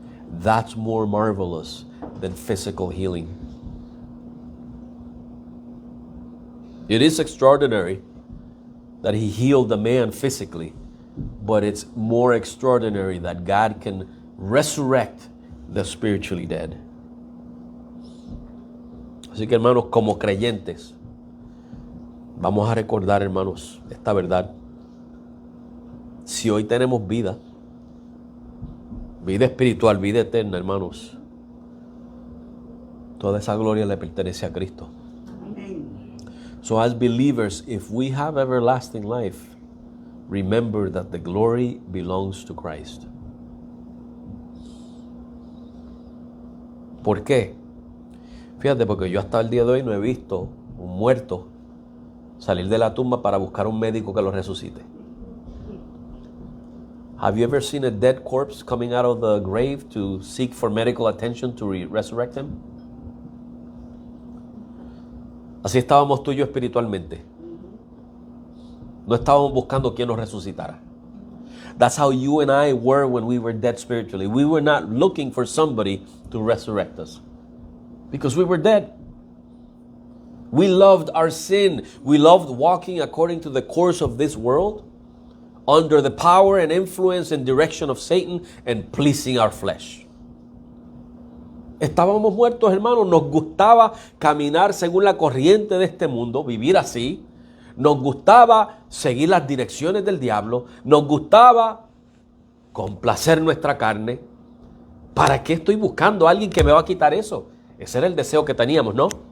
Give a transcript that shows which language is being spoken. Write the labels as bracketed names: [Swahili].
[English] That's more marvelous than physical healing. It is extraordinary that he healed the man physically, but it's more extraordinary that God can resurrect the spiritually dead. [Spanish] Así que, hermanos, como creyentes, vamos a recordar, hermanos, esta verdad. Si hoy tenemos vida espiritual, vida eterna, hermanos, toda esa gloria le pertenece a Cristo. [English] So as believers, if we have everlasting life, remember that the glory belongs to Christ. [Spanish] ¿Por qué? Fíjate, porque yo hasta el día de hoy no he visto un muerto salir de la tumba para buscar un médico que lo resucite. [English] Have you ever seen a dead corpse coming out of the grave to seek for medical attention to resurrect him? [Spanish] Así estábamos tú y yo espiritualmente. No estábamos buscando quién nos resucitara. [English] That's how you and I were when we were dead spiritually. We were not looking for somebody to resurrect us because we were dead. We loved our sin. We loved walking according to the course of this world, under the power and influence and direction of Satan, and pleasing our flesh. [Spanish] Estábamos muertos, hermanos. Nos gustaba caminar según la corriente de este mundo, vivir así. Nos gustaba seguir las direcciones del diablo. Nos gustaba complacer nuestra carne. ¿Para qué estoy buscando a alguien que me va a quitar eso? Ese era el deseo que teníamos, ¿no?